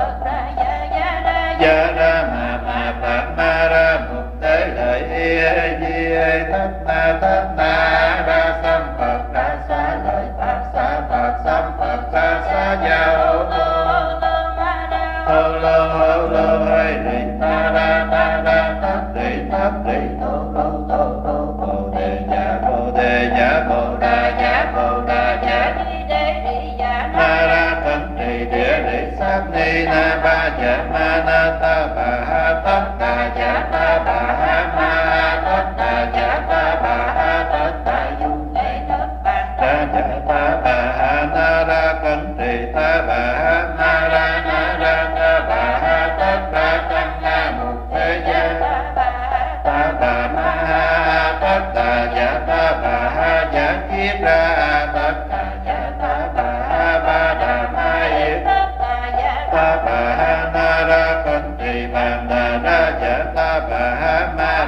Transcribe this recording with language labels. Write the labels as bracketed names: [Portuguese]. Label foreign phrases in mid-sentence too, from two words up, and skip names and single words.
[Vietnamese] gia ra ma phật ma ra mục tế lợi di thất na ra sam phật ra xá lợi phật sam phật ra xá gia hô lô hay đi ta ra thất đi thô bồ đề giả bồ đà giả ma ra thân trì địa lý sát ni na ba dạ ma na ta bà ha tất đà giả ta bà ha ma tất đà giả ta bà ha tất đà du ra giả ta bà ha na ra thân trì ta bà ha ma ra na ra ta bà ha tất ra tăng na mục thế gia ta bà ma ha tất đà giả ta bà ha giả kiếp ra tất đà giả ta bà ha ba đà ma yết ta bà ha na ra con trì bàn đà ra giả ta bà ha